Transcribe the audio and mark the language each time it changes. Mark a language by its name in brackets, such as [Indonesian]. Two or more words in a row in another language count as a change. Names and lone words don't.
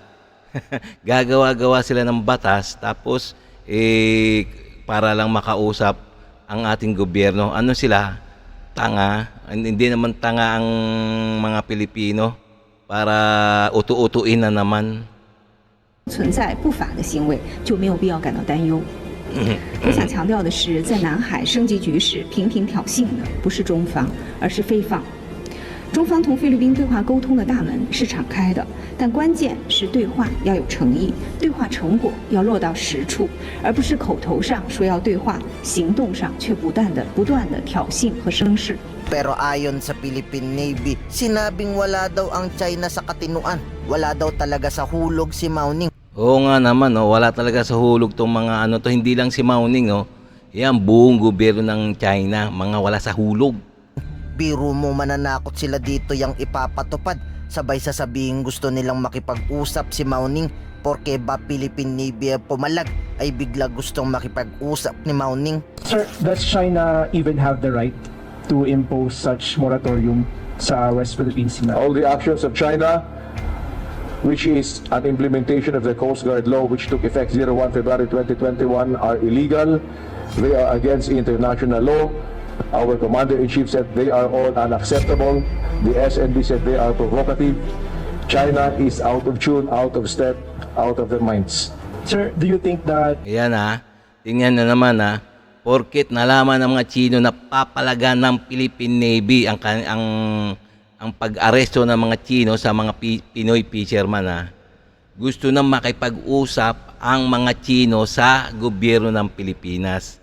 [Filipino] Gagawa-gawa sila ng batas tapos para lang makausap ang ating gobyerno. Ano sila? Tanga. Hindi naman tanga ang mga Pilipino para utu-utuin na naman. [Chinese] 存在不法的行为，就没有必要感到担忧。我想强调的是，在南海升级局势频频挑衅的不是中方，而是非方。中方同菲律宾对话沟通的大门是敞开的，但关键是对话要有诚意，对话成果要落到实处，而不是口头上说要对话，行动上却不断的挑衅和生事。 [Filipino] Pero ayon sa Philippine Navy, sinabing wala daw ang China sa katinuan. Wala daw talaga sa hulog si Mao Ning. Oo nga naman, wala talaga sa hulog tong mga hindi lang si Mao Ning, Yan, buong gobyerno ng China, mga wala sa hulog. Biro mo mananakot sila dito yang ipapatupad. Sabay sasabihin gusto nilang makipag-usap si Mao Ning. Porke ba Philippine Navy pumalag ay bigla gustong makipag-usap ni Mao Ning. [English] Sir, does China even have the right to impose such moratorium sa West Philippine Sea? All the actions of China, which is an implementation of the Coast Guard law which took effect 01 February 2021, are illegal. They are against international law. Our Commander-in-Chief said they are all unacceptable. The SND said they are provocative. China is out of tune, out of step, out of their minds. Sir, do you think that... [Filipino] Ayan tingnan na naman porket nalaman ng mga Tsino na papalagan ng Philippine Navy ang pag-aresto ng mga Tsino sa mga Pinoy fisherman gusto na makipag-usap ang mga Tsino sa gobyerno ng Pilipinas.